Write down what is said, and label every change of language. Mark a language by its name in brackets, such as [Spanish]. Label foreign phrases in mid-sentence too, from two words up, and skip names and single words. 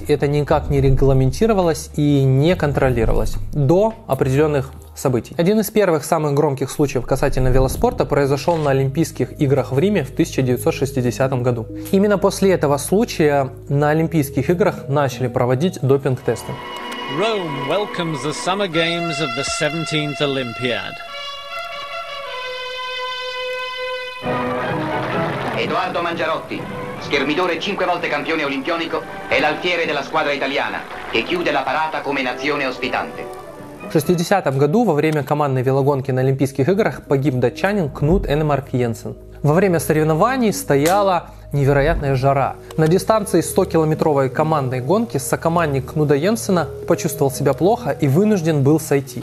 [Russian] Это никак не регламентировалось и не контролировалось до определенных событий. Один из первых самых громких случаев касательно велоспорта произошел на Олимпийских играх в Риме в 1960 году. Именно после этого случая на Олимпийских играх начали проводить допинг-тесты. [English] Rome welcomes the Summer Games of the 17th Olympiad. [Italian] Edoardo Mangiarotti, schermidore 5 volte campione olimpionico, è l'alfiere della squadra italiana, che chiude la parata come nazione ospitante. [Russian] В 60-м году во время командной велогонки на Олимпийских играх погиб датчанин Кнут Энемарк Йенсен. Во время соревнований стояла невероятная жара. На дистанции 100-километровой командной гонки сокомандник Кнуда Йенсена почувствовал себя плохо и вынужден был сойти.